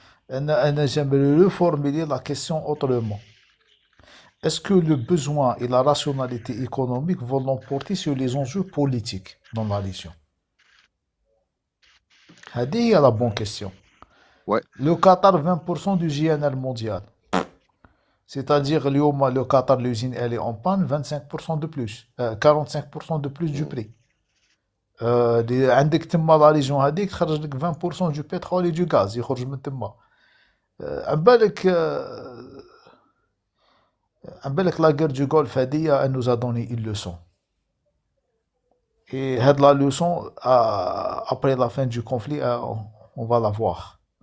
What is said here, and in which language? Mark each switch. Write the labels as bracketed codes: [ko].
[fr] J'aimerais reformuler la question autrement. Est-ce que le besoin et la rationalité économique vont l'emporter sur les enjeux politiques dans la région? C'est la bonne question. Ouais. Le Qatar, 20% du GNL mondial. C'est-à-dire, le Qatar, l'usine, elle est en panne, 25% de plus, 45% de plus du prix. [ar] عندك تما لا ريجون هذيك تخرج لك [fr] 20% du pétrole et du gaz [ar] يخرج من تما. عن بالك [fr] la guerre du Golfe [ar] هذه [fr] elle nous a donné une leçon. Et la leçon, après la fin du conflit, on va la voir.